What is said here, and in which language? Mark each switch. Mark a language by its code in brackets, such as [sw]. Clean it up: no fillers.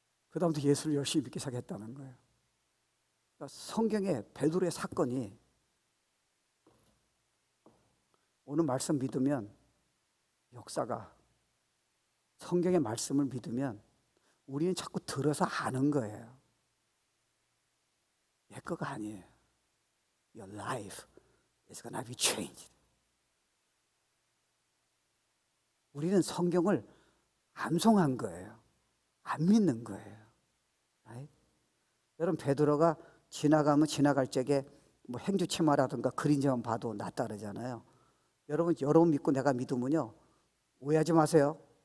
[ko] 그 다음부터 예수를 열심히 믿기 시작했다는 거예요. 그러니까 성경에 베드로의 사건이 오늘 말씀 믿으면 역사가, 성경의 말씀을 믿으면 우리는 자꾸 들어서 아는 거예요. 내 거가 아니에요. [en] Your life is gonna be changed. [ko] 우리는 성경을 암송한 거예요. 안 믿는 거예요. right? 여러분, 베드로가 지나가면 지나갈 적에 뭐 행주치마라든가 그림자만 봐도 낫다 그러잖아요. 여러분 믿고 내가 믿으면요, 오해하지 마세요.